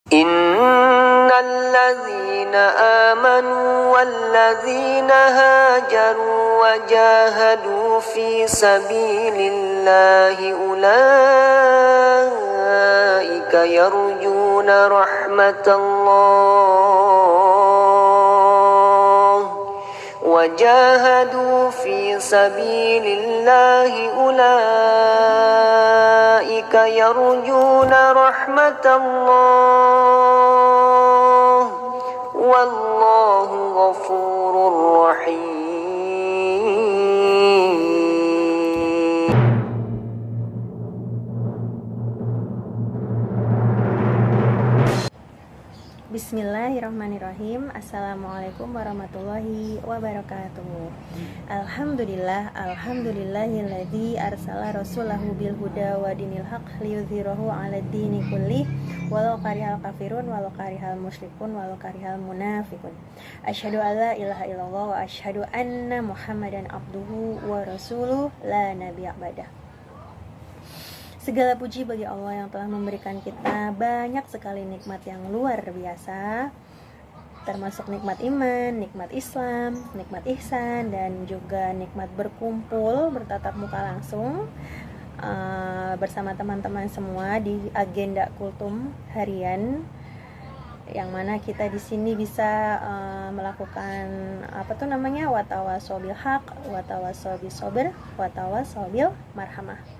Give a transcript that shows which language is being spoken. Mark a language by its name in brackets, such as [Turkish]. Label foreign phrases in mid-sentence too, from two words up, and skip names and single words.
[Arabic] إن الذين آمنوا والذين هاجروا وجاهدوا في سبيل الله أولئك يرجون رحمة الله وجاهدوا في سبيل الله أولئك يرجون رحمة الله والله غفور رحيم. Bismillahirrahmanirrahim. السلام عليكم ورحمة الله وبركاته. الحمد لله الذي أرسل رسوله بالهدى ودين الحق ليظهره على الدين كله ولو كره الكافرون ولو كره المشركون ولو كره المنافقون. أشهد أن لا إله إلا الله وأشهد أن محمدا عبده ورسوله لا نبي بعده. [Indonesian] Segala puji bagi Allah yang telah memberikan kita banyak sekali nikmat yang luar biasa, termasuk nikmat iman, nikmat Islam, nikmat ihsan, dan juga nikmat berkumpul bertatap muka langsung bersama teman-teman semua di agenda kultum harian, yang mana kita di sini bisa melakukan [Arabic] وتواصوا بالحق وتواصوا بالصبر وتواصوا بالمرحمة.